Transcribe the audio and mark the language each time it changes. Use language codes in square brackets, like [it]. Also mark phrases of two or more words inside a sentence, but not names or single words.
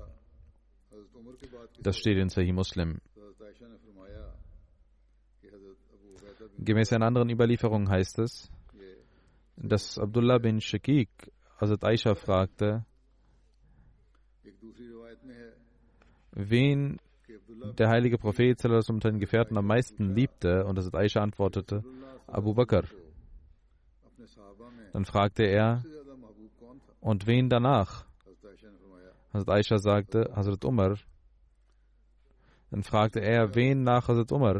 [de] Das steht in Sahih Muslim. Gemäß einer anderen Überlieferung heißt es, dass Abdullah bin Shakik Hazrat Aisha fragte, wen der heilige Prophet [ar] صلى الله عليه وسلم [de] unter den Gefährten am meisten liebte, und Hazrat Aisha antwortete, Abu Bakr. Dann fragte er, und wen danach? Hazrat Aisha sagte, Hazrat Umar. Dann fragte er, wen nach Hazrat Umar?